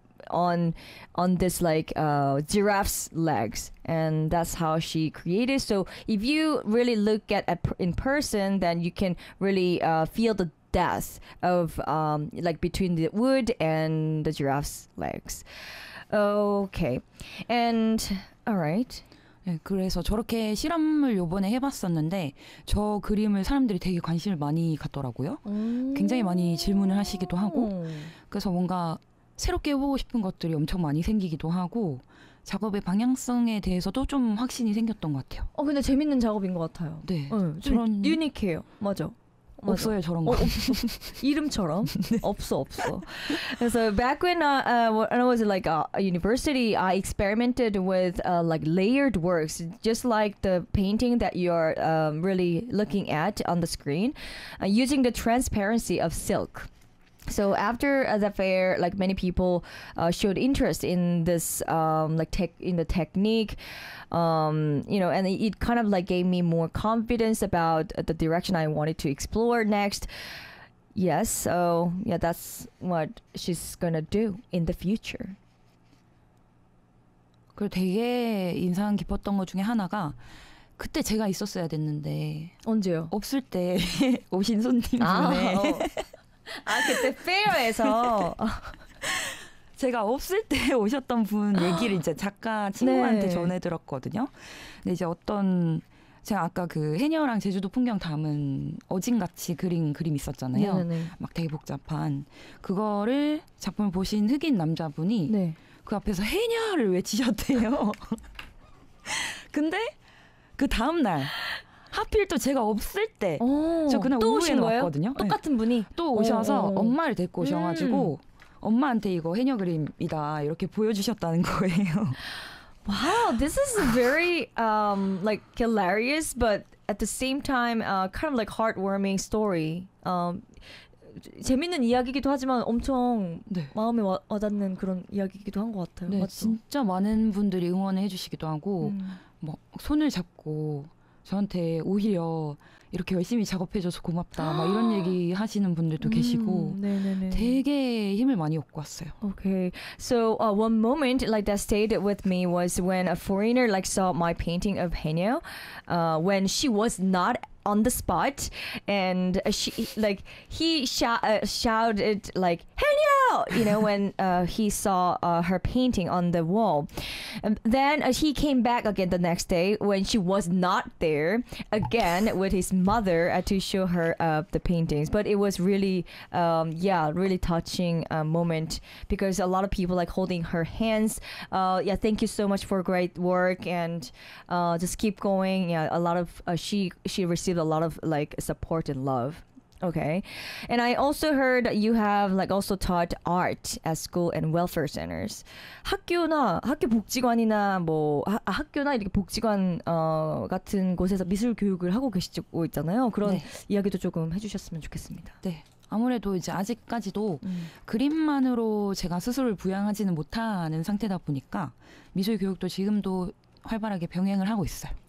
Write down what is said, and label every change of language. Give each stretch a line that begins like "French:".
English: On this like giraffe's legs, and that's how she created. So if you really look at in person, then you can really feel the depth of like between the wood and the giraffe's legs. Okay, and all right.
Korean: 네, 그래서 저렇게 실험을 요번에 해봤었는데 저 그림을 사람들이 되게 관심을 많이 갖더라고요. 굉장히 많이 질문을 하시기도 하고 그래서 뭔가 새롭게 해보고 싶은 것들이 엄청 많이 생기기도 하고 작업의 방향성에 대해서도 좀 확신이 생겼던 것 같아요. 근데 재밌는 작업인 것 같아요. 네. 저런 유니크해요. 맞아. 없어요, 저런 거. 이름처럼 없어.
English: So back when I was like a university, I experimented with like layered works, just like the painting that you are really looking at on the screen, using the transparency of silk. So after the fair, like many people showed interest in this like tech, in the technique, you know, and it kind of like gave me more confidence about the direction I wanted to explore next. Yes, so yeah, that's what she's gonna do in the future.
Korean: 그리고 되게 인상 깊었던 것 중에 하나가 그때 제가 있었어야 됐는데 언제요? 없을 때 오신 손님 때문에 아, 아 그때 페어에서 제가 없을 때 오셨던 분 얘기를 이제 작가 친구한테 네. 전해 들었거든요. 근데 이제 어떤 제가 아까 그 해녀랑 제주도 풍경 담은 어진같이 그린 그림 있었잖아요. 네, 네. 막 되게 복잡한 그거를 작품을 보신 흑인 남자분이 네. 그 앞에서 해녀를 외치셨대요. 근데 그 다음날 하필 또 제가 없을 때 오, 저 그날 또 오후에 왔거든요. 똑같은 분이? 네. 또 오셔서 오, 오. 엄마를 데리고 오셔가지고 엄마한테 이거 해녀 그림이다 이렇게 보여주셨다는 거예요.
English: Wow, this is very like hilarious, but at the same time, kind of like heartwarming story.
Korean: 재밌는 이야기이기도 하지만 엄청 네. 마음에 와닿는 그런 이야기이기도 한 것 같아요. 네, 맞죠? 진짜 많은 분들이 응원해 주시기도 하고 뭐 손을 잡고 저한테 오히려 이렇게 열심히 작업해줘서 고맙다 막 이런 얘기 하시는 분들도 계시고 네네네. 되게 힘을 많이 얻고 왔어요.
English: Okay, so one moment like that stayed with me was when a foreigner like saw my painting of Haenyeo when she was not on the spot and she like he shouted like Haenyeo, you know, when he saw her painting on the wall. And then he came back again the next day when she was not there again with his mother to show her the paintings. But it was really yeah, really touching moment because a lot of people like holding her hands. Yeah, thank you so much for great work and just keep going. Yeah, a lot of she received a lot of like support and love. Okay, and I also heard you have like also taught art at school and welfare centers.
Korean: 학교나 학교 복지관이나 뭐 학교나 이렇게 복지관 같은 곳에서 미술 교육을 하고 계시고 있잖아요. 그런 네. 이야기도 조금 해주셨으면 좋겠습니다. 네, 아무래도 이제 아직까지도 그림만으로 제가 스스로를 부양하지는 못하는 상태다 보니까 미술 교육도 지금도 활발하게 병행을 하고 있어요.